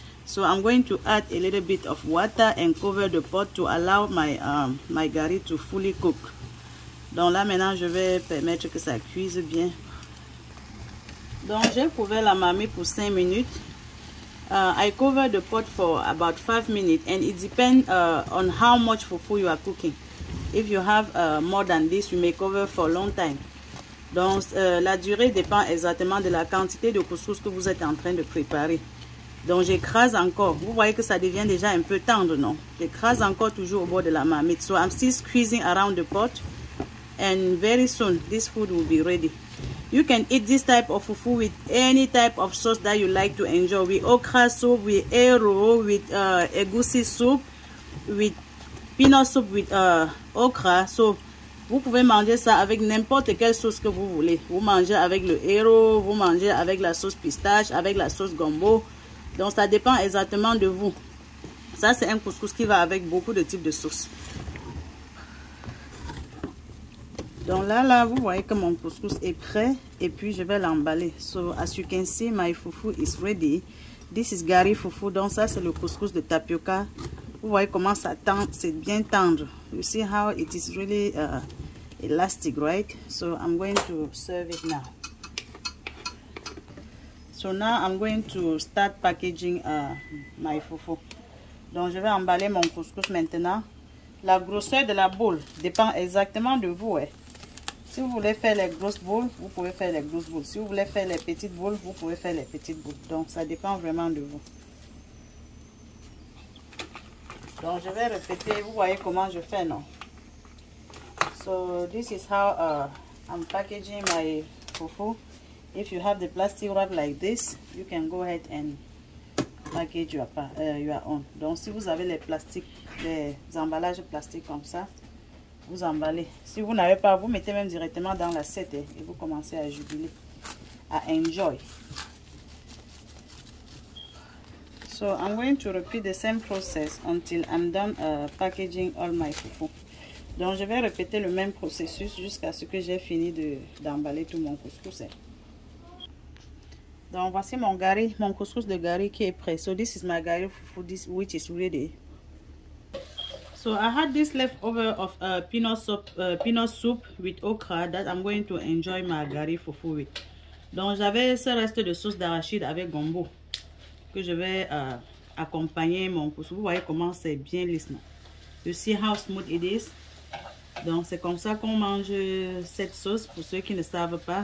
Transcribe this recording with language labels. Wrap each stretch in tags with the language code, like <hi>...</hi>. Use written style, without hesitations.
<en>So I'm going to add a little bit of water and cover the pot to allow my gari to fully cook.</en> <fr>Donc là maintenant je vais permettre que ça cuise bien. Donc j'ai couvert la marmite pour 5 minutes.</fr> <en>I cover the pot for about 5 minutes and it depends on how much fufu you are cooking. If you have more than this, you may cover for a long time.</en> <fr>Donc la durée dépend exactement de la quantité de couscous que vous êtes en train de préparer. Donc j'écrase encore. Vous voyez que ça devient déjà un peu tendre, non? J'écrase encore toujours au bord de la marmite.</fr> <en>So I'm still squeezing around the pot and very soon this food will be ready. You can eat this type of fufu with any type of sauce that you like to enjoy. With okra soup, with ero, with egusi soup, with peanut soup with okra.</en> <fr>So vous pouvez manger ça avec n'importe quelle sauce que vous voulez. Vous mangez avec le ero, vous mangez avec la sauce pistache, avec la sauce gombo. Donc ça dépend exactement de vous. Ça c'est un couscous qui va avec beaucoup de types de sauces. Donc là, vous voyez que mon couscous est prêt et puis je vais l'emballer.</fr> <en>So as you can see, my fufu is ready. This is gari fufu.</en> <fr>Donc ça c'est le couscous de tapioca. Vous voyez comment ça tend, c'est bien tendre.</fr> <en>You see how it is really elastic, right? So I'm going to serve it now. So now I'm going to start packaging my fufu.</en> <fr>Donc je vais emballer mon couscous maintenant. La grosseur de la boule dépend exactement de vous. Si vous voulez faire les grosses boules, vous pouvez faire les grosses boules. Si vous voulez faire les petites boules, vous pouvez faire les petites boules. Donc ça dépend vraiment de vous. Donc je vais répéter, vous voyez comment je fais, non?</fr> <en>So this is how I'm packaging my fufu. If you have the plastic wrap like this, you can go ahead and package your own.</en> <fr>Donc si vous avez les emballages plastiques comme ça, vous emballez. Si vous n'avez pas, vous mettez même directement dans l'assiette et vous commencez à jubiler, à enjoy.</fr> <en>So I'm going to repeat the same process until I'm done packaging all my fufu.</en> <fr>Donc je vais répéter le même processus jusqu'à ce que j'ai fini d'emballer tout mon couscous. Donc voici mon couscous de gari qui est prêt.</fr> <en>So this is my gari fufu, which is ready. So I had this leftover of peanut soup with okra that I'm going to enjoy my gari fufu with.</en> <fr>Donc j'avais ce reste de sauce d'arachide avec gombo que je vais accompagner mon couscous. Vous voyez comment c'est bien lisse.</fr> <en>You see how smooth it is.</en> <fr>Donc c'est comme ça qu'on mange cette sauce pour ceux qui ne savent pas.</fr>